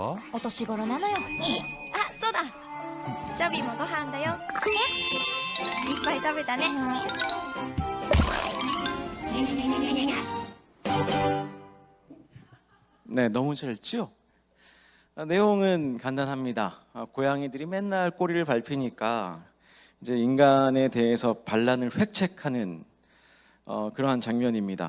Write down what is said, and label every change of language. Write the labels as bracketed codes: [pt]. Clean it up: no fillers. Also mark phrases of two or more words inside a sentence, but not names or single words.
[ja] お年頃なのよあ、そうだチョビもご飯だよねいっぱい食べたね [ko] 네, 너무 짧죠? 내용은 간단합니다. 고양이들이 맨날 꼬리를 밟히니까 이제 인간에 대해서 반란을 획책하는 그러한 장면입니다.